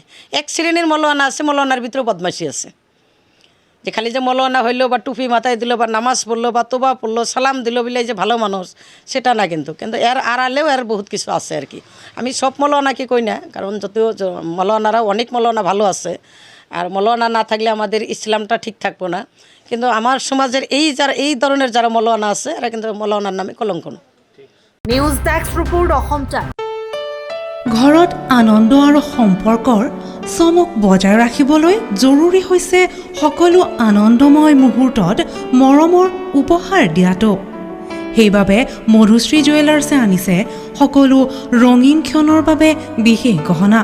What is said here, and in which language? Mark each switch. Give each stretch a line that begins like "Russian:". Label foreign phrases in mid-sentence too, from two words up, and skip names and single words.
Bangla: এক শ্রেণীর মৌলানা আছে, মৌলানার ভিতরেও বদমাশি আছে, যে খালি যে মৌলানা হইলো বা টুপি মাথায় দিল বা নামাজ পড়লো বা তোবা পড়লো সালাম দিল বলে যে ভালো মানুষ, সেটা না। কিন্তু এর আড়ালেও এর বহুত কিছু আছে আর কি। আমি সব মৌলানাকে কই না, কারণ যদিও মৌলানারা অনেক মৌলানা ভালো আছে, আর মৌলানা না থাকলে আমাদের ইসলামটা ঠিক থাকবো না। কিন্তু আমার সমাজের এই ধরনের যারা মৌলানা আছে, এরা কিন্তু মৌলানার নামে কলঙ্ক।
English: news desk report Asam Time.
Assamese: ঘৰত আনন্দ আৰু সম্পৰ্কৰ চমক বজাই ৰাখিবলৈ জৰুৰী হৈছে সকলো আনন্দময় মুহূৰ্তত মৰমৰ উপহাৰ দিয়াটো। সেইবাবে মধুশ্ৰী জুৱেলাৰ্ছে আনিছে সকলো ৰঙীন ক্ষণৰ বাবে বিশেষ গহনা।